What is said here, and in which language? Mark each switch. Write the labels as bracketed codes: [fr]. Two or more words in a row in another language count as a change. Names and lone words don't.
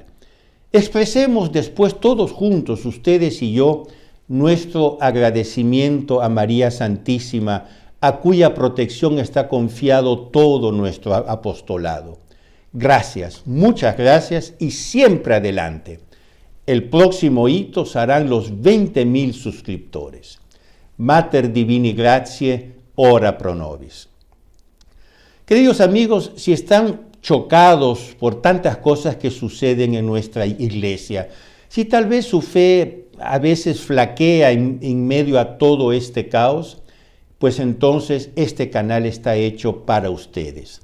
[es] Expresemos después todos juntos, ustedes y yo, nuestro agradecimiento a María Santísima, a cuya protección está confiado todo nuestro apostolado. Gracias, muchas gracias y siempre adelante. El próximo hito serán los 20,000 suscriptores. [la] Mater Divini Gratiae, ora pro nobis. [es] Queridos amigos, si están chocados por tantas cosas que suceden en nuestra iglesia, si tal vez su fe a veces flaquea en medio a todo este caos, pues entonces este canal está hecho para ustedes.